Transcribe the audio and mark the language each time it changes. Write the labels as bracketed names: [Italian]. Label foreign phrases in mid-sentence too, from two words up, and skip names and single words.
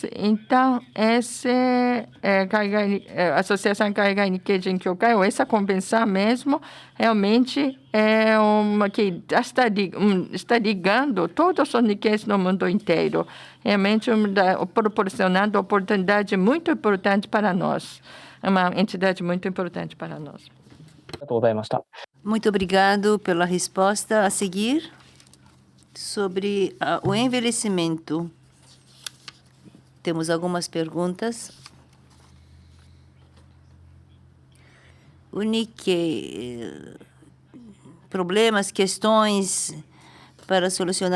[Portuguese] Então, essa Associação Kaigai Nikkei Genkyokai, ou essa convenção mesmo, realmente é uma que está ligando todos os Nikkeis no mundo inteiro. Realmente proporcionando oportunidade muito importante para nós. É uma entidade muito importante para nós. [Japanese] ありがとうございました。 [Portuguese] Muito obrigado pela resposta. A seguir, sobre o envelhecimento. Temos algumas perguntas. O Nikkei, problemas, questões para solucionar.